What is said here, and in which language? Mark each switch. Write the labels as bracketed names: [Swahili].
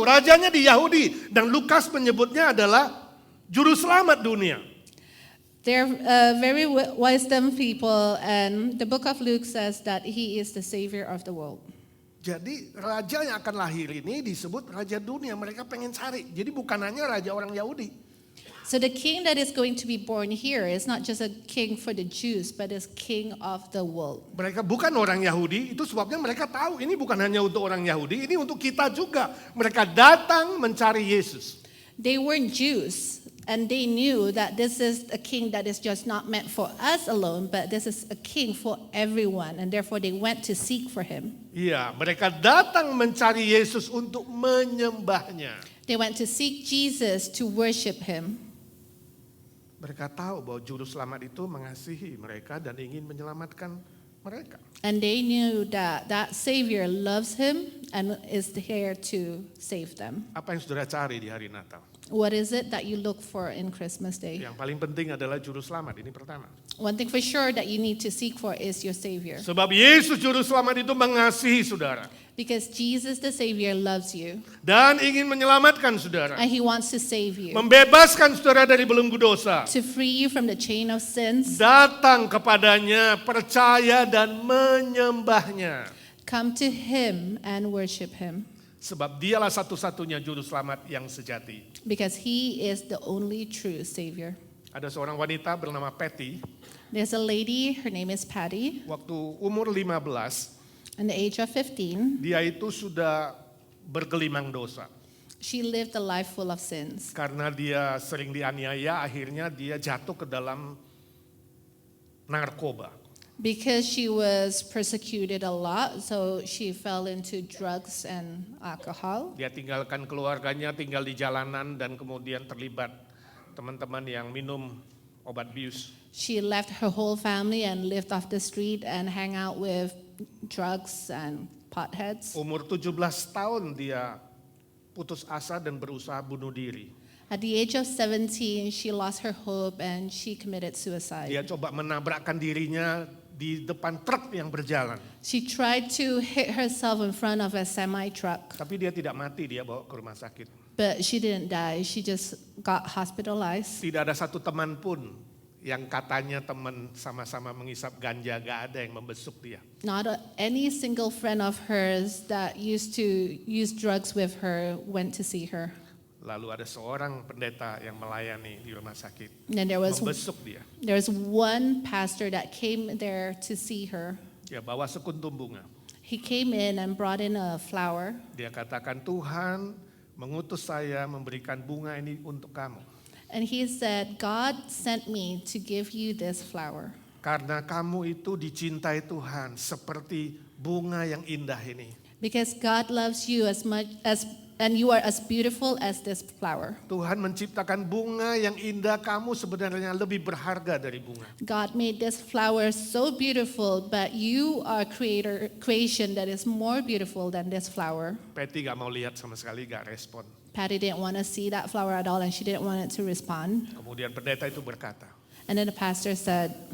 [Indonesian] Rajanya di Yahudi dan Lukas menyebutnya adalah juru selamat dunia. [English] They're very wisdom people, and the book of Luke says that he is the savior of the world. [Indonesian] Jadi raja yang akan lahir ini disebut raja dunia. Mereka pengen cari. Jadi bukan hanya raja orang Yahudi. [English] So the king that is going to be born here is not just a king for the Jews, but is king of the world. [Indonesian] Mereka bukan orang Yahudi, itu sebabnya mereka tahu ini bukan hanya untuk orang Yahudi, ini untuk kita juga. Mereka datang mencari Yesus. [English] They weren't Jews, and they knew that this is a king that is just not meant for us alone, but this is a king for everyone, and therefore they went to seek for him. [Indonesian] Iya, mereka datang mencari Yesus untuk menyembahnya. [English] They went to seek Jesus to worship him. [Indonesian] Mereka tahu bahwa juru selamat itu mengasihi mereka dan ingin menyelamatkan mereka. [English] And they knew that that Savior loves him and is here to save them. [Indonesian] Apa yang saudara cari di hari Natal? [English] What is it that you look for in Christmas Day? [Indonesian] Yang paling penting adalah juru selamat, ini pertama. [English] One thing for sure that you need to seek for is your Savior. [Indonesian] Sebab Yesus juru selamat itu mengasihi saudara. [English] Because Jesus the Savior loves you [Indonesian] Dan ingin menyelamatkan saudara. [English] and he wants to save you, [Indonesian] Membebaskan saudara dari belenggu dosa. [English] to free you from the chain of sins. [Indonesian] Datang kepadanya, percaya dan menyembahnya. [English] Come to him and worship him [Indonesian] Sebab dialah satu-satunya juru selamat yang sejati. [English] because he is the only true Savior. [Indonesian] Ada seorang wanita bernama Patty, [English] There's a lady, her name is Patty, [Indonesian] waktu umur 15, [English] at the age of 15. [Indonesian] dia itu sudah bergelimang dosa. [English] She lived a life full of sins. [Indonesian] Karena dia sering dianiaya, akhirnya dia jatuh ke dalam narkoba. [English] Because she was persecuted a lot, so she fell into drugs and alcohol. [Indonesian] Dia tinggalkan keluarganya, tinggal di jalanan dan kemudian terlibat teman-teman yang minum obat bius. [English] She left her whole family and lived off the street and hang out with drugs and potheads. [Indonesian] Umur 17 tahun dia putus asa dan berusaha bunuh diri. [English] At the age of 17, she lost her hope and she committed suicide. [Indonesian] Dia coba menabrakkan dirinya di depan truk yang berjalan. [English] She tried to hit herself in front of a semi-truck, [Indonesian] Tapi dia tidak mati, dia bawa ke rumah sakit. [English] but she didn't die. [Indonesian] She just got hospitalized. [English] Tidak ada satu teman pun yang katanya teman sama-sama mengisap ganja, gak ada yang membesuk dia. Any single friend of hers that used to use drugs with her went to see her. [Indonesian] Lalu ada seorang pendeta yang melayani di rumah sakit, [English] And there was [Indonesian] membesuk dia. [English] one pastor that came there to see her. [Indonesian] Dia bawa sekuntum bunga. [English] He came in and brought in a flower. [Indonesian] Dia katakan, Tuhan mengutus saya memberikan bunga ini untuk kamu. [English] And he said, God sent me to give you this flower. [Indonesian] Karena kamu itu dicintai Tuhan seperti bunga yang indah ini. [English] Because God loves you as much as, and you are as beautiful as this flower. [Indonesian] Tuhan menciptakan bunga yang indah, kamu sebenarnya lebih berharga dari bunga. [English] God made this flower so beautiful, but you are creation that is more beautiful than this flower. [Indonesian] Patty gak mau lihat sama sekali, gak respon. [English] Patty didn't want to see that flower at all, and she didn't want it to respond. [Indonesian] Kemudian pendeta itu berkata, [English] And then the pastor said,